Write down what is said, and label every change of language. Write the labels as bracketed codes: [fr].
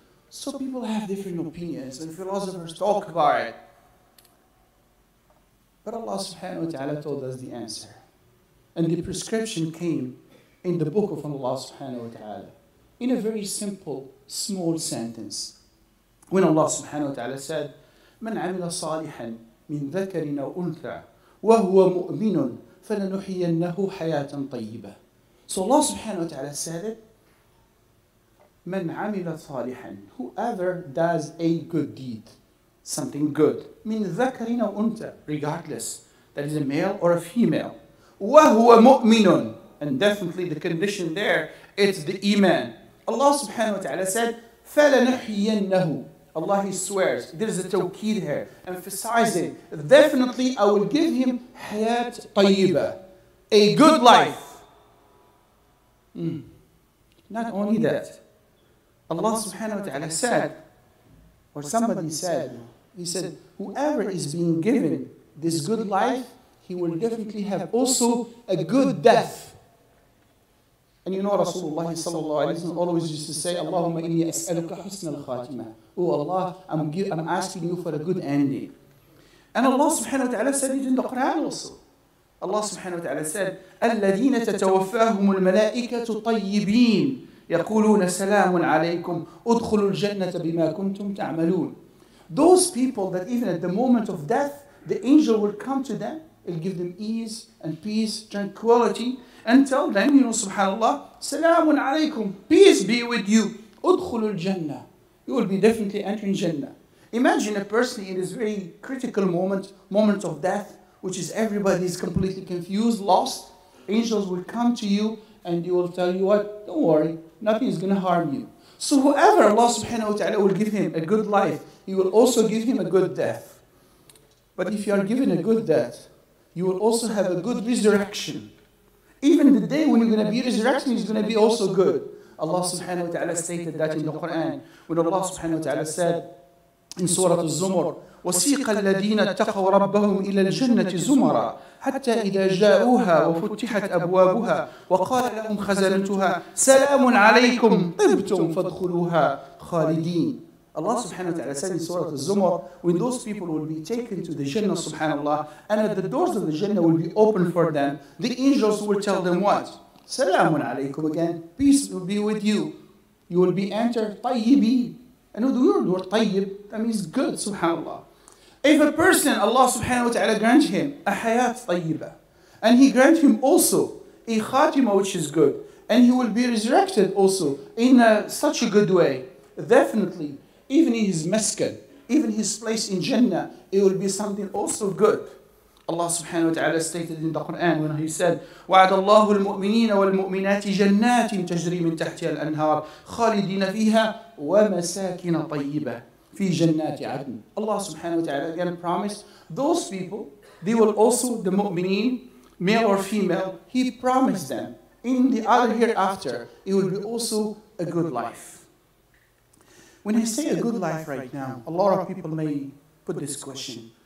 [en] So people have different opinions and philosophers talk about it. But Allah subhanahu wa ta'ala told us the answer. And the prescription came in the book of Allah subhanahu wa ta'ala. In a very simple, small sentence. When Allah subhanahu wa ta'ala said, [ar] مَنْ عَمِلَ صَالِحًا مِنْ ذَكَرٍ أَوْ أُنْثَى وَهُوَ مُؤْمِنٌ فَلَنُحْيِيَنَّهُ حَيَاةً طَيِّبَةً. [en] So Allah subhanahu wa ta'ala said it, [ar] مَنْ عَمِلَ صَالِحًا, [en] whoever does a good deed, something good, [ar] مِنْ ذَكَرٍ أَوْ أُنْثَى, [en] regardless, that is a male or a female, [ar] وَهُوَ مُؤْمِنٌ, [en] and definitely the condition there, it's the iman. Allah subhanahu wa ta'ala said, [ar] فَلَنُحْيِيَنَّهُ. [en] Allah, He swears, there is a tawqeed here, emphasizing, definitely I will give him hayat tayyibah, a good life. Not only that, Allah subhanahu wa ta'ala said, or somebody said, he said, whoever is being given this good life, he will definitely have also a good death. And you know Rasulullah sallallahu alayhi wa sallam always used to say, [ar] Allahumma inni as'aluka husna al-khatimah. [en] Oh Allah, I'm asking you for a good ending. And Allah subhanahu wa ta'ala said it in the Quran also. Allah subhanahu wa ta'ala said, [ar] الَّذِينَ تَتَوَفَّاهُمُ الْمَلَائِكَةُ طَيِّبِينَ يَقُولُونَ سَلَامٌ عَلَيْكُمْ أُدْخُلُوا الْجَنَّةَ بِمَا كُنْتُمْ تَعْمَلُونَ. [en] Those people that even at the moment of death, the angel will come to them, it'll give them ease and peace, tranquility, and tell them, subhanAllah, [ar] Salamun alaykum, [en] peace be with you. [ar] Udkhulul Jannah. [en] You will be definitely entering Jannah. Imagine a person in this very critical moment of death, which is everybody is completely confused, lost. Angels will come to you and they will tell you what? Don't worry, nothing is going to harm you. So whoever Allah subhanahu wa ta'ala will give him a good life, He will also give him a good death. But if you are given a good death, you will also have a good resurrection. Even the day when you're going to be resurrected is going to be also good. Allah subhanahu wa ta'ala stated that in the Quran. When Allah subhanahu wa ta'ala said, in Surah Al-Zumar, [ar] وَسِيقَ الَّذِينَ اتَّقَوْا رَبَّهُمْ إِلَى الْجَنَّةِ زُمَرًا حَتَّى إِذَا جَاءُوهَا وَفُتِحَتْ أَبْوَابُهَا وَقَالَ لَهُمْ خَزَنَتُهَا سَلَامٌ عَلَيْكُمْ طِبْتُمْ فَادْخُلُوهَا خَالِدِينَ. [en] Allah subhanahu wa ta'ala said in Surah Al-Zumar, when those people will be taken to the Jannah, subhanAllah, and at the doors of the Jannah will be open for them, the angels will tell them what? [ar] Salamun alaykum, [en] again, peace will be with you. You will be entered tayyibin. And the word tayyib, that means good, subhanAllah. If a person, Allah subhanahu wa ta'ala grants him a hayat tayyibah, and he grants him also a khatima which is good, and he will be resurrected also in such a good way, definitely, even in his maskan, even his place in Jannah, it will be something also good. Allah subhanahu wa ta'ala stated in the Quran when he said, [ar] وَعَدَ اللَّهُ الْمُؤْمِنِينَ وَالْمُؤْمِنَاتِ جَنَّاتٍ تَجْرِي مِنْ تَحْتِهَا الْأَنْهَارِ خَالِدِينَ فِيهَا وَمَسَاكِنَ طَيِّبَةً فِي جَنَّاتِ عَدْنٍ. [en] Allah subhanahu wa ta'ala again promised those people, they will also, the mu'mineen, male or female, He promised them in the other hereafter, it will be also a good life. When I say a good life right now, a lot of people may put this question.